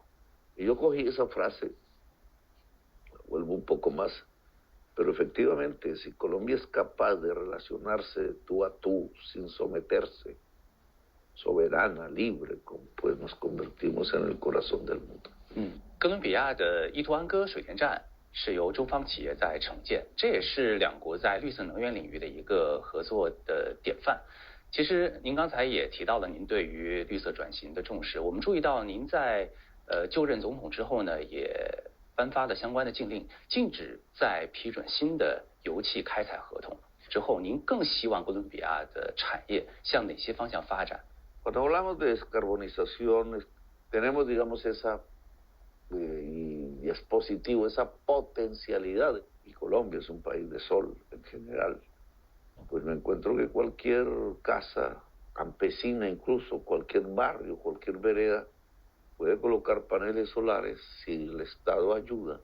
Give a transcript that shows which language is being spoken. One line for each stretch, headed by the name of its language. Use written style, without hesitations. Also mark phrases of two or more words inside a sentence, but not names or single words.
Spanish: Y yo cogí esa frase, vuelvo un poco más, pero efectivamente, si Colombia es capaz de relacionarse tú a tú, sin someterse, soberana, libre, pues nos convertimos en el corazón del mundo.
Chinese: 哥伦比亚的伊图安哥水电站是由中方企业在承建，这也是两国在绿色能源领域的一个合作的典范。其实您刚才也提到了您对于绿色转型的重视，我们注意到您在就任总统之后呢，也颁发了相关的禁令，禁止再批准新的油气开采合同。之后，您更希望哥伦比亚的产业向哪些方向发展？
Spanish: Cuando hablamos de descarbonización, tenemos, digamos, esa, y es positivo, esa potencialidad. Y Colombia es un país de sol en general. Pues me encuentro que cualquier casa campesina, incluso cualquier barrio, cualquier vereda, puede colocar paneles solares si el Estado ayuda.